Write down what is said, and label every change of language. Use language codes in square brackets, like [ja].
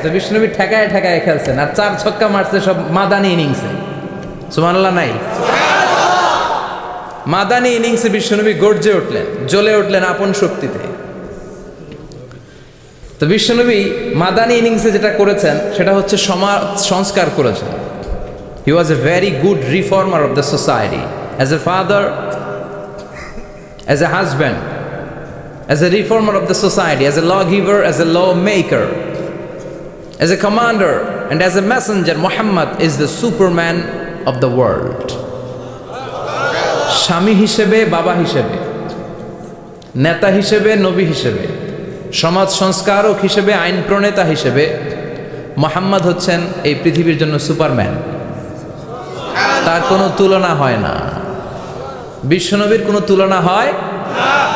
[bn] তো বিশ্বনবী ঠেকায় ঠেকায় খেলছেন, আর 4 ছক্কা মারছে সব মাদানী ইনিংসে। সুবহানাল্লাহ নাই? মাদানী ইনিংসে বিশ্বনবী গর্জে উঠলেন, জ্বলে উঠলেন আপন শক্তিতে। তো বিশ্বনবী মাদানী ইনিংসে যেটা করেছেন সেটা হচ্ছে সমাজ সংস্কার করেছেন। [en] He was a very good reformer of the society. As a father, as a husband, as a reformer of the society, as a lawgiver, as a lawmaker, as a commander, and as a messenger, Muhammad is the superman of the world. [bn] স্বামী হিসেবে, বাবা হিসেবে, নেতা হিসেবে, নবী হিসেবে, সমাজ সংস্কারক হিসেবে, আইন প্রণেতা হিসেবে মুহাম্মদ হচ্ছেন এই পৃথিবীর জন্য সুপারম্যান। তার কোনো তুলনা হয় না, বিশ্বনবীর কোনো তুলনা হয় না।